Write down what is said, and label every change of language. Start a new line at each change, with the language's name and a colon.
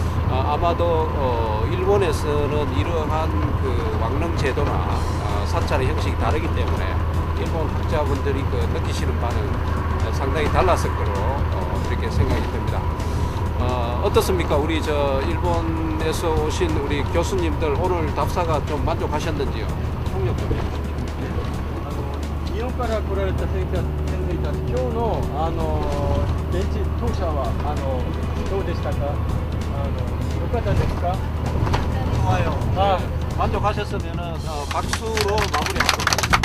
Korean: 아마도 일본에서는 이러한 그 왕릉 제도나 사찰의 형식이 다르기 때문에 일본 학자분들이 느끼시는 바는 상당히 달랐을 거로 그렇게 생각이 듭니다. 어떻습니까? 우리 일본에서 오신 우리 교수님들 오늘 답사가 좀 만족하셨는지요? 통역 좀 해주세요.
Japanese: 日本から来られた先生たち、今日の現地当社はどうでしたか？よかったですか？
Korean: 좋아요. 만족하셨으면 박수로 마무리하도록